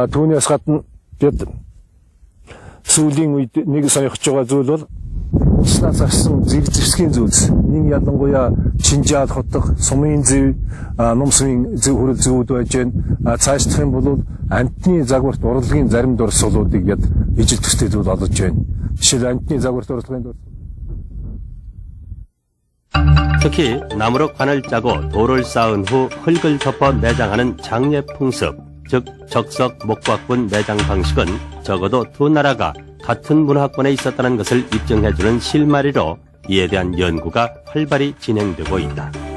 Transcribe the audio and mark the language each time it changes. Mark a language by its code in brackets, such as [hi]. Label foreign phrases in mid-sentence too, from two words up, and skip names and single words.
[mn] Түүнээс гадна бид сүүлийн үед нэг сонирхож байгаа зүйл бол улснаас авсан зэрэг зэвсгийн зүйлс. Нэг ялангуяа Чинжаал хотох сумын зэв, нумсмын зэв хүрэл зэвүүд байж байна. Цаашлах юм бол амтны загварт урлагийн зарим дурсгалуудыг бид ижил төстэй зүйл олж байна. Жишээл амтны загварт урлагийн дурсгал. [ko] 특히 나무로 관을 짜고 돌을 쌓은 후 흙을 덮어 내장하는 장례 풍습, 즉 적석 목박군 내장 방식은 적어도 두 나라가 같은 문화권에 있었다는 것을 입증해주는 실마리로 이에 대한 연구가 활발히 진행되고 있다.